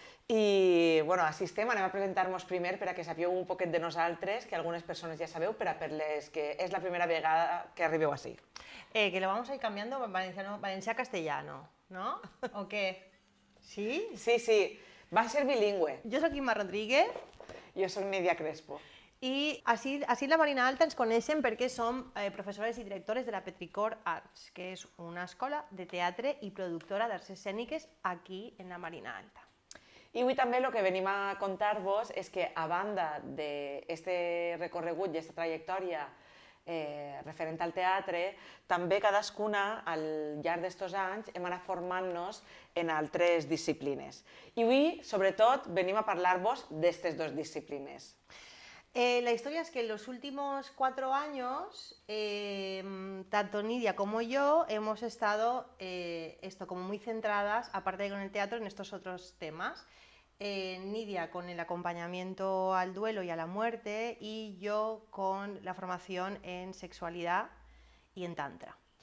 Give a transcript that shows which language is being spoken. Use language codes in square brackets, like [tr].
[ca] I, bueno, així estem, anem a presentar-nos primer per a que sapigueu un poquet de nosaltres, que algunes persones ja sabeu, per a per les que és la primera vegada que arribeu així. [es] Que lo vamos a ir cambiando valencià-castellano, ¿no? ¿O qué? ¿Sí? Sí, va a ser bilingüe. [ca] Jo soc Imma Rodríguez Jo soc Nidia Crespo. i així a la Marina Alta ens coneixen perquè som professores i directores de la Petricor Arts, que és una escola de teatre i productora d'arts escèniques aquí en la Marina Alta. I avui també el que venim a contar-vos és que, a banda d'aquest recorregut i aquesta trajectòria referent al teatre, també cadascuna, al llarg d'estos anys, hem anat formant-nos en altres disciplines. I avui, sobretot, venim a parlar-vos d'aquestes dues disciplines. [es] La historia es que en los últimos 4 años, tanto Nidia como yo hemos estado como muy centradas, aparte de con el teatro, en estos otros temas. Nidia con el acompañamiento al duelo y a la muerte, y yo con la formación en sexualidad y en tantra.